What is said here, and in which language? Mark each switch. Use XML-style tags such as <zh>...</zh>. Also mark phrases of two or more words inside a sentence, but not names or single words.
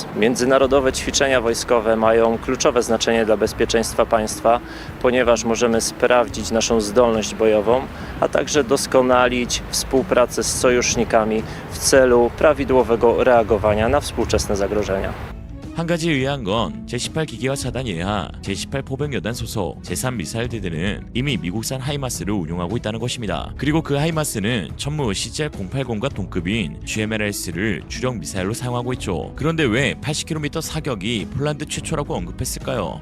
<pl>Międzynarodowe ćwiczenia wojskowe mają kluczowe znaczenie dla bezpieczeństwa państwa, ponieważ możemy sprawdzić naszą zdolność bojową, a także doskonalić współpracę z sojusznikami w celu prawidłowego reagowania na współczesne zagrożenia.</pl> <ko>한 가지 의아한 건 제18기계화 차단 예하 제18포병여단 소속 제3미사일대대는 이미 미국산 하이마스를 운용하고 있다는 것입니다. 그리고 그 하이마스는 천무 CGR-080과 동급인 GMLRS를 주력 미사일로 사용하고 있죠. 그런데 왜 80km 사격이 폴란드 최초라고 언급했을까요?</ko>